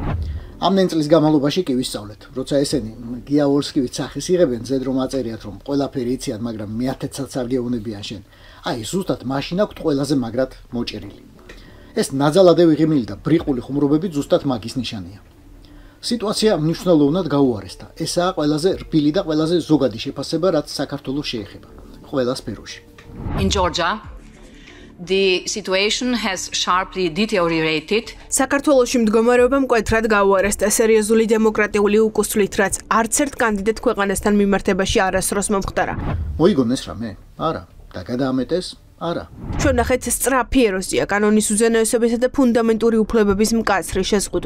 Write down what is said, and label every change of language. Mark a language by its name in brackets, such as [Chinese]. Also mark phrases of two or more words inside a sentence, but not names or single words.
[Georgian] ამ წლის განმავლობაში კი ვისწავლეთ, როცა ესენი გიაორსკივის სახის იღებენ, ზედ რომ აწერიათ, რომ ყველაფერი იციან, მაგრამ მეათეცად არ გეუნებიან შენ. აი, ზუსტად მაშინ აქვთ ყველაზე მაგრად მოჭერილი. ეს ნაძალადევი ღიმილი და ბრიყული ხუმრობები ზუსტად მაგის ნიშანია. სიტუაცია მნიშვნელოვნად გაუარესდა. ესაა ყველაზე რბილი და ყველაზე ზოგადი შეფასება, რაც საქართველოს შეეხება. ყველა სფეროში. [English] in Georgia the situation has sharply deteriorated. [Georgian] საქართველოში მდგომარეობა მკვეთრად გაუარესდა სერიოზული დემოკრატიული უკუსვლით, რაც არც ერთ კანდიდატ ქვეყანასთან მიმართებაში არასდროს მომხდარა. მოიგონეს რამე? არა. და გადაამეტეს? არა. ჩვენ ნახეთ სწრაფი ეროზია, კანონის უზენაესობისა და ფუნდამენტური უფლებების მკაცრი შეზღუდვა.